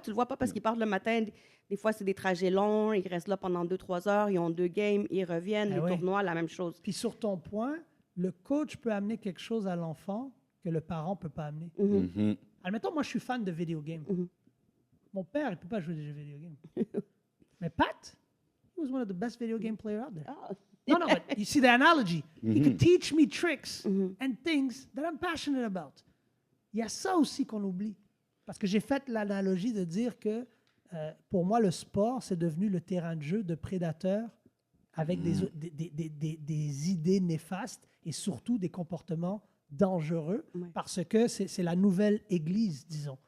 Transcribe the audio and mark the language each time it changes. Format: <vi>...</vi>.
<fr>Tu le vois pas parce qu'ils partent le matin. Des fois, c'est des trajets longs. Ils restent là pendant 2-3 heures. Ils ont 2 games. Ils reviennent. Les tournois, la même chose. Puis sur ton point, le coach peut amener quelque chose à l'enfant que le parent ne peut pas amener. Admettons, moi, je suis fan de video games. Mon père, il ne peut pas jouer des jeux vidéo games.</fr> <en>Mais Pat, he was one of the best video game players out there. No, but you see the analogy. He could teach me tricks and things that I'm passionate about.</en> <fr>Il y a ça aussi qu'on oublie. Parce que j'ai fait l'analogie de dire que pour moi, le sport, c'est devenu le terrain de jeu de prédateurs avec des idées néfastes et surtout des comportements dangereux parce que c'est la nouvelle église, disons.</fr>